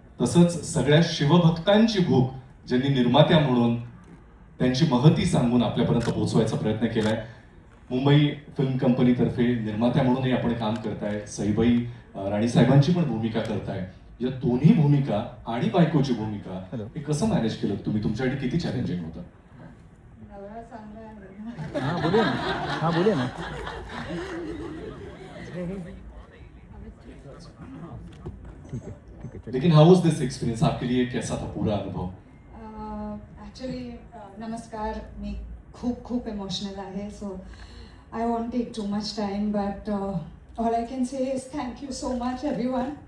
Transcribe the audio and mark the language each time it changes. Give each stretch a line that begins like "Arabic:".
Marathi: तसंच सगळ्या शिवभक्तांची भूक ज्यांनी निर्मात्या म्हणून त्यांची महती सांगून आपल्यापर्यंत पोहोचवायचा प्रयत्न केलाय. मुंबई फिल्म कंपनीतर्फे निर्मात्या म्हणूनही आपण काम करताय. सईबाई राणीसाहेबांची पण भूमिका करताय. या दोन्ही भूमिका आणि बायकोची भूमिका हे कसं मॅनेज केलं तुम्ही? तुमच्यासाठी किती चॅलेंजिंग होतं?
Hindi: हाँ बोलिए ना, हाँ बोलिए ना. ठीक है ठीक है. लेकिन
English: how was this experience
Hindi: आपके लिए, कैसा था पूरा अनुभव?
Marathi: ॲक्च्युली नमस्कार, मी खूप खूप इमोशनल आहे,
English: So I want take too much time, but all I can say is thank you so much everyone.